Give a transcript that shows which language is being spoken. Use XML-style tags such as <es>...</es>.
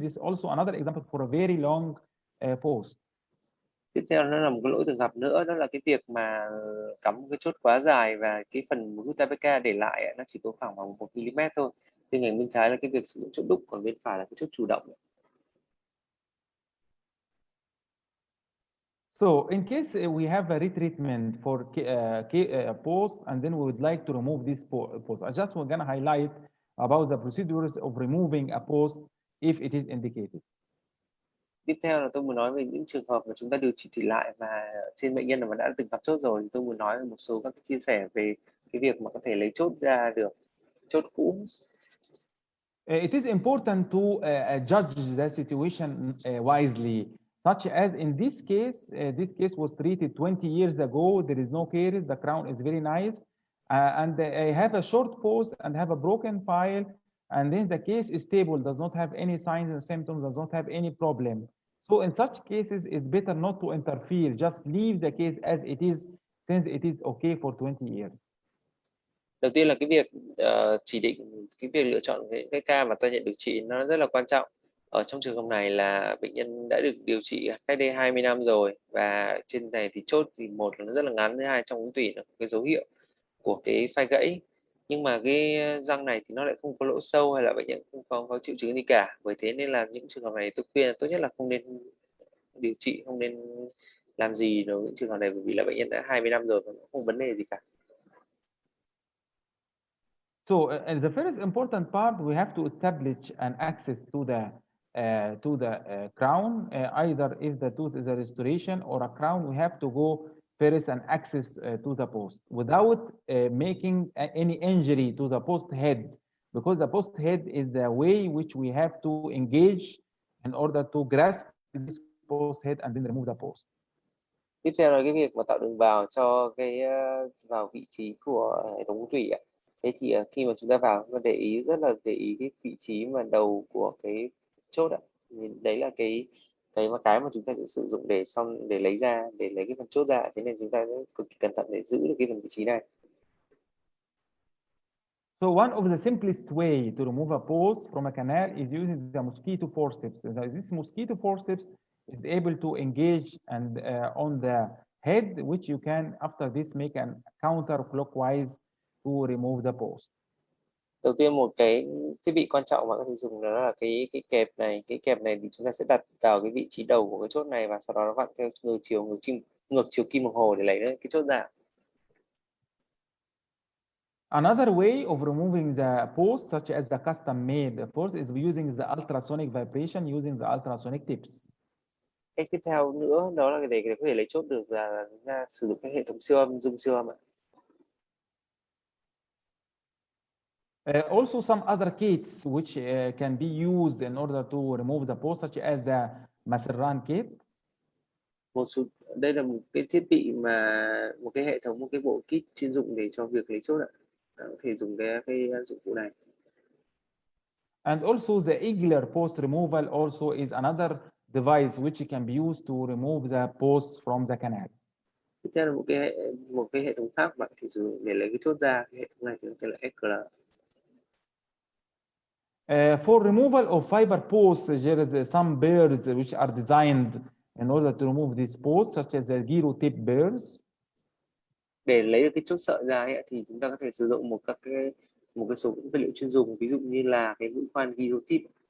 <en>This is also another example for a very long post.</en> <vi>Tiếp theo nó là một cái lỗi thường gặp nữa, đó là cái việc mà cắm cái chốt quá dài và cái phần Gutapeka để lại nó chỉ có khoảng bằng 1 mm thôi. Bên cạnh bên trái là cái việc sử dụng chốt đúc, còn bên phải là cái chốt chủ động.</vi> <en>So in case we have a retreatment for post, and then we would like to remove this post, I just want to highlight about the procedures of removing a post if it is indicated.</en> <vi>Tiếp theo là tôi muốn nói về những trường hợp mà chúng ta điều trị lại và trên bệnh nhân mà đã từng gặp chốt rồi, thì tôi muốn nói một số các chia sẻ về cái việc mà có thể lấy chốt ra được, chốt cũ.</vi> <en>It is important to judge the situation wisely, such as in this case was treated 20 years ago. There is no caries, the crown is very nice, and I have a short post and have a broken file, and then the case is stable, does not have any signs and symptoms, does not have any problem. So in such cases, it's better not to interfere, just leave the case as it is, since it is okay for 20 years.</en> <vi>Đầu tiên là cái việc chỉ định, cái việc lựa chọn cái ca mà ta nhận điều trị nó rất là quan trọng. Ở trong trường hợp này là bệnh nhân đã được điều trị cách đây 20 năm rồi, và trên này thì chốt thì một là nó rất là ngắn, thứ hai trong ống tủy là cái dấu hiệu của cái phai gãy, nhưng mà cái răng này thì nó lại không có lỗ sâu hay là bệnh nhân không có triệu chứng gì cả. Bởi thế nên là những trường hợp này tôi khuyên là tốt nhất là không nên điều trị, không nên làm gì đối với những trường hợp này, bởi vì là bệnh nhân đã 20 năm rồi và không vấn đề gì cả.</vi> <en>So the first important part, we have to establish an access to the crown. Either if the tooth is a restoration or a crown, we have to go first and access to the post without making any injury to the post head, because the post head is the way which we have to engage in order to grasp this post head and then remove the post.</en> <vi>Tiếp theo là cái việc mà tạo đường vào cho cái vào vị trí của hệ thống ống tủy ạ. Thế thì khi mà chúng ta vào, chúng ta rất là để ý cái vị trí mà đầu của cái chốt ạ. Đấy là cái mà chúng ta sẽ sử dụng để lấy cái phần chốt ra. Thế nên chúng ta cực kỳ cẩn thận để giữ được cái phần vị trí này.</vi> <en>So one of the simplest way to remove a post from a canal is using the mosquito forceps. This mosquito forceps is able to engage and on the head, which you can after this make an counterclockwise to remove the post.</en> <vi>Đầu tiên một cái thiết bị quan trọng mà có thể dùng đó là cái kẹp này. Cái kẹp này thì chúng ta sẽ đặt vào cái vị trí đầu của cái chốt này, và sau đó nó vặn theo ngược chiều kim đồng hồ để lấy cái chốt ra.</vi> <en>Another way of removing the post, such as the custom-made post, is using the ultrasonic vibration using the ultrasonic tips.</en> <vi>Cách tiếp theo nữa đó là để có thể lấy chốt được là chúng ta sử dụng cái hệ thống siêu âm, zoom siêu âm ạ.</vi> <en>Also some other kits which can be used in order to remove the post, such as the Maxillary kit.</en> <vi>Đây là một cái thiết bị một cái hệ thống, một cái bộ kit chuyên dụng để cho việc lấy chốt ạ. Có thể dùng cái dụng cụ này.</vi> <en>And also the Igler post removal also is another device which can be used to remove the posts from the canal.</en> <vi>Tiếp theo là một cái hệ thống khác bạn thì sử dụng để lấy cái chốt ra. Cái hệ thống này thì nó tên là Epical.</vi> <en>For removal of fiber posts, there is some burrs which are designed in order to remove these posts, such as the gyro tip burrs.</en> <vi>Để lấy được cái chốt sợi ra ấy, thì chúng ta có thể sử dụng một cái số vật liệu chuyên dùng, ví dụ như là cái mũi khoan gyro tip.</vi>